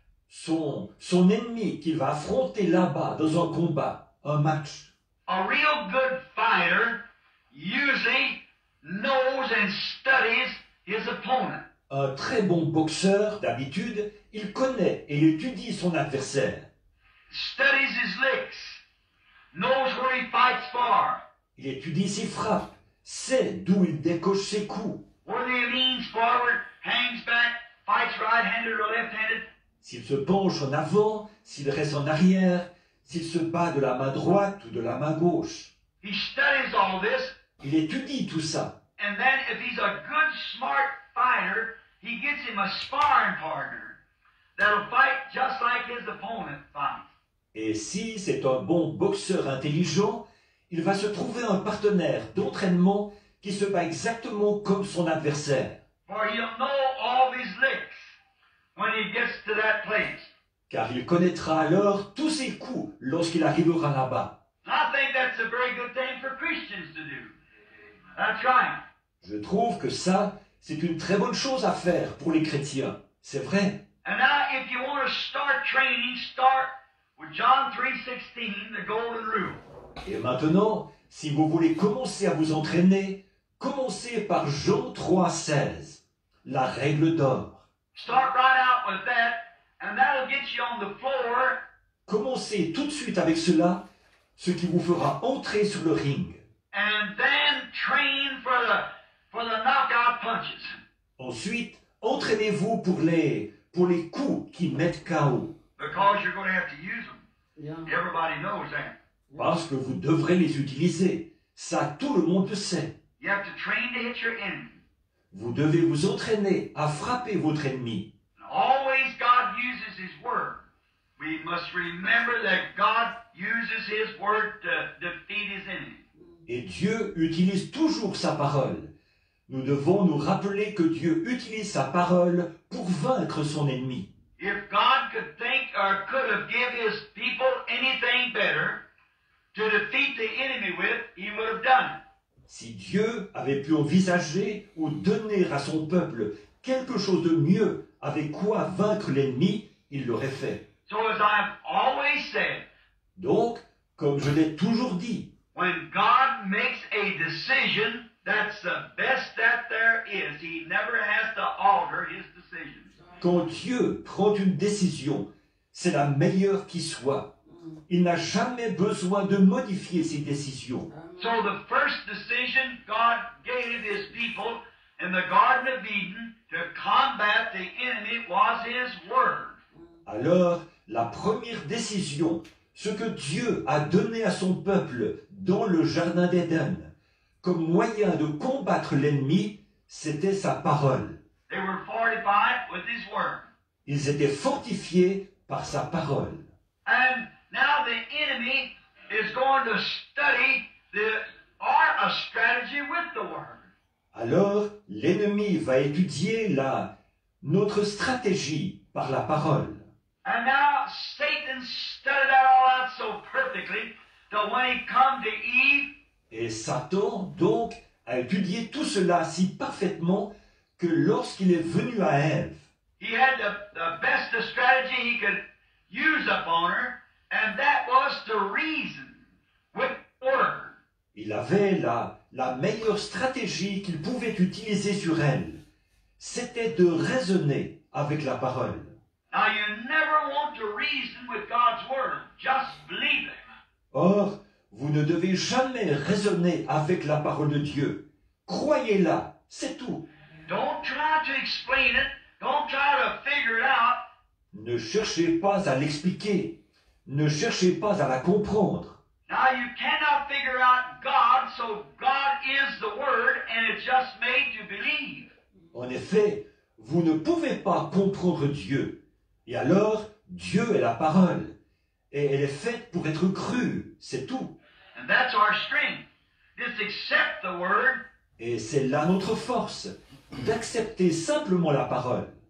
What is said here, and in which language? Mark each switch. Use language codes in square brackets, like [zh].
[fr] Son ennemi qu'il va affronter là-bas dans un combat, un match, [en] a real good fighter usually knows and studies his opponent. [fr] Un très bon boxeur, d'habitude, il connaît et il étudie son adversaire. [en] Studies his licks, knows where he fights for, [fr] Il étudie ses frappes, sait d'où il décoche ses coups. [en] whether he leans forward, hangs back, fights right-handed or left-handed. [fr] S'il se penche en avant, s'il reste en arrière, s'il se bat de la main droite ou de la main gauche. [en] He studies all this, [fr] Il étudie tout ça. [en] and then if he's a good, smart fighter, he gets him a sparring partner that'll fight just like his opponent fights. [fr] Et si c'est un bon boxeur intelligent, il va se trouver un partenaire d'entraînement qui se bat exactement comme son adversaire. [en] For he'll know all his licks when he gets to that place. [fr] Car il connaîtra alors tous ses coups lorsqu'il arrivera là-bas. [en] I think that's a very good thing for Christians to do. That's right. [fr] Je trouve que ça, c'est une très bonne chose à faire pour les chrétiens. C'est vrai. [en] And now, if you want to start training, start with John 3:16, the golden rule. [fr] Et maintenant, si vous voulez commencer à vous entraîner, commencez par Jean 3,16, la règle d'or. [en] Start right out with that, and that'll get you on the floor. [fr] Commencez tout de suite avec cela, ce qui vous fera entrer sur le ring. [en] And then train for the knockout punches. [fr] Ensuite, entraînez-vous pour les coups qui mettent KO, [en] Because you're going to have to use them. Yeah. Everybody knows that. [fr] parce que vous devrez les utiliser. Ça, tout le monde le sait. [en] You have to train to hit your enemy. [fr] Vous devez vous entraîner à frapper votre ennemi. [en] Always God uses His Word. We must remember that God uses His Word to defeat His enemy. [fr] Et Dieu utilise toujours sa parole. Nous devons nous rappeler que Dieu utilise sa parole pour vaincre son ennemi. [en] If God could think or could have given His people anything better to defeat the enemy with, He would have done it. [fr] Si Dieu avait pu envisager ou donner à son peuple quelque chose de mieux avec quoi vaincre l'ennemi, il l'aurait fait. [en] So as I've always said, [fr] Donc, comme je l'ai toujours dit, [en] when God makes a decision, that's the best that there is. He never has to alter His decision. [fr] quand Dieu prend une décision, c'est la meilleure qui soit. Il n'a jamais besoin de modifier ses décisions. [en] So the first decision God gave His people in the Garden of Eden to combat the enemy was His Word. [fr] Alors, la première décision, ce que Dieu a donné à son peuple dans le Jardin d'Éden, comme moyen de combattre l'ennemi, c'était sa parole. [en] They were fortified with His Word. [fr] Ils étaient fortifiés par sa parole. [en] And now the enemy is going to study a strategy with the Word. [fr] Alors, l'ennemi va étudier notre stratégie par la parole. [en] And now Satan studied that all out so perfectly that when he come to Eve, [fr] Et Satan, donc, a étudié tout cela si parfaitement que lorsqu'il est venu à Ève, [en] he had the best of strategy he could use upon her, and that was to reason with the Word. [fr] il avait la meilleure stratégie qu'il pouvait utiliser sur elle. C'était de raisonner avec la parole. [en] Now you never want to reason with God's Word. Just believe it. [fr] Or, vous ne devez jamais raisonner avec la parole de Dieu. Croyez-la, c'est tout. [en] Don't try to explain it. Don't try to figure it out. [fr] Ne cherchez pas à l'expliquer. Ne cherchez pas à la comprendre. [en] Now you cannot figure out God, so God is the Word, and it's just made to believe. [fr] En effet, vous ne pouvez pas comprendre Dieu. Et alors, Dieu est la parole. Et elle est faite pour être crue, c'est tout. [en] And that's our strength. Just accept the Word, [fr] Et c'est là notre force, d'accepter simplement la parole.